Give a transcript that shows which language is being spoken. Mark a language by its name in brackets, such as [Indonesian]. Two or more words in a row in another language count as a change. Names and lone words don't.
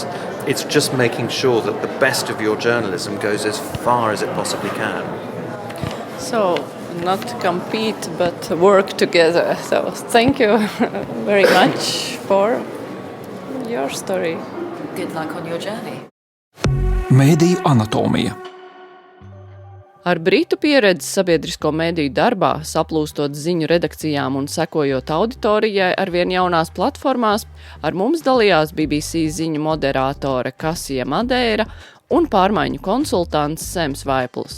[English] It's just making sure that the best of your journalism goes as far as it possibly can. So not compete, but work together. So thank you very much for your story. Good luck on your journey. [Latvian] Mediju anatomija. Ar britu pieredzi sabiedrisko mediju darbā, saplūstot ziņu redakcijām un sekojot auditorijai arvien jaunās platformās, ar mums dalījās BBC ziņu moderātore Kasia Madera un pārmaiņu konsultants Sems Vaipls.